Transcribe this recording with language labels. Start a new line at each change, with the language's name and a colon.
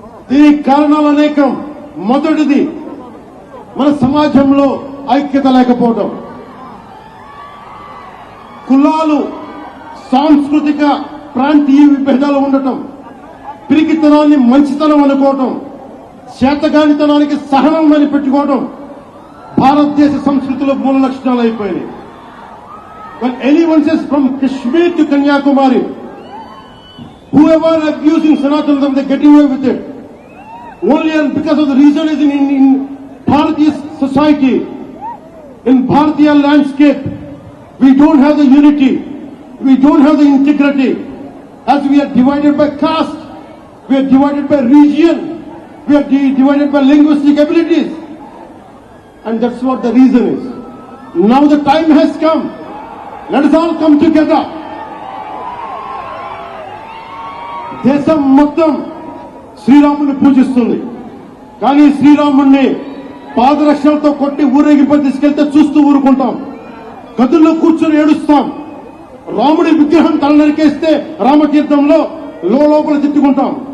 Telugu: దీనికి కారణాలు అనేకం. మొదటిది మన సమాజంలో ఐక్యత లేకపోవడం, కులాలు, సాంస్కృతిక ప్రాంతీయ విభేదాలు ఉండటం, పిరికితనాన్ని మంచితనం అనుకోవటం, చేతగానితనానికి సహనం అని పెట్టుకోవడం భారతదేశ సంస్కృతిలో మూల లక్షణాలు అయిపోయినాయి.
English: When anyone says from Kashmir to Kanyakumari, whoever abusing Sanatananism, they get away with it. Only and because of the reason is in Bharatiya society, in Bharatiya landscape, we don't have the unity, we don't have the integrity, as we are divided by caste, we are divided by region, we are divided by linguistic abilities, and that's what the reason is. Now the time has come. Let us all come together.
Telugu: దేశం మొత్తం శ్రీరాముడిని పూజిస్తుంది, కానీ శ్రీరాముడిని పాదరక్షలతో కొట్టి ఊరేగింపై తీసుకెళ్తే చూస్తూ ఊరుకుంటాం, గదుల్లో కూర్చొని ఏడుస్తాం. రాముడి విగ్రహం తల నరికేస్తే రామతీర్థంలో లోపల తిట్టుకుంటాం.